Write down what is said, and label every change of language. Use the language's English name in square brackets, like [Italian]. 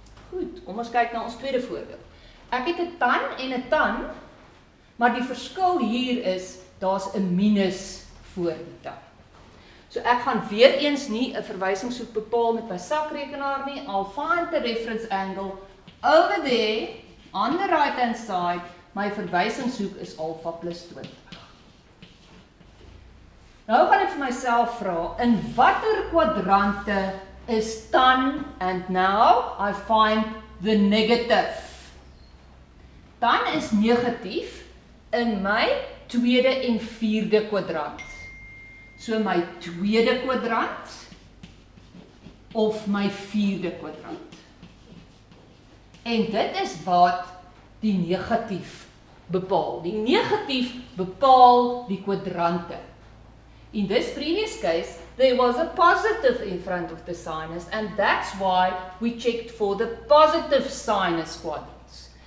[Afrikaans] Goed, kom ons kyk na ons tweede voorbeeld. Ek het 'n tan en 'n tan, maar die verskil hier is, daar's 'n minus voor die tan. So ek gaan weer eens nie 'n verwysingshoek bepaal met my sakrekenaar nie. [English] I'll find the reference angle over there on the right hand side. [Afrikaans] My verwysingshoek is alpha plus 20. Nou gaan ek vir myself vra, in watter kwadrante is tan, [English] and now I find the negative. [Afrikaans] Tan is negatief in my tweede en vierde kwadrant. So my tweede kwadrant of my vierde kwadrant. En dit is wat die negatief bepaal. Die negatief bepaal die kwadrante. [English] In this previous case, there was a positive in front of the sinus, and that's why we checked for the positive sinus quadrants.